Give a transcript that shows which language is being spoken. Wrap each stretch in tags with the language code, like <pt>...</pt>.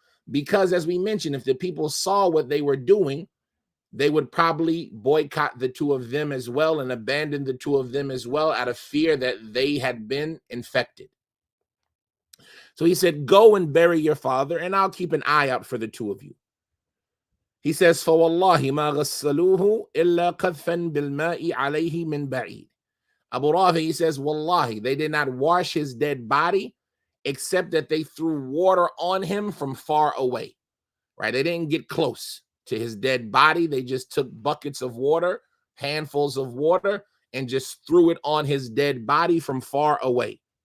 <en>Because as we mentioned, if the people saw what they were doing, they would probably boycott the two of them as well and abandon the two of them as well out of fear that they had been infected. So he said, go and bury your father, and I'll keep an eye out for the two of you. He says,</en> <ar>فَوَاللَّهِ مَا غَسَّلُوهُ إِلَّا قَذْفًا بِالْمَاءِ عَلَيْهِ مِنْ بَعِيدٍ.</ar> <en>Abu Rafi, he says, Wallahi, they did not wash his dead body, except that they threw water on him from far away, right? They didn't get close to his dead body. They just took buckets of water, handfuls of water, and just threw it on his dead body from far away.</en>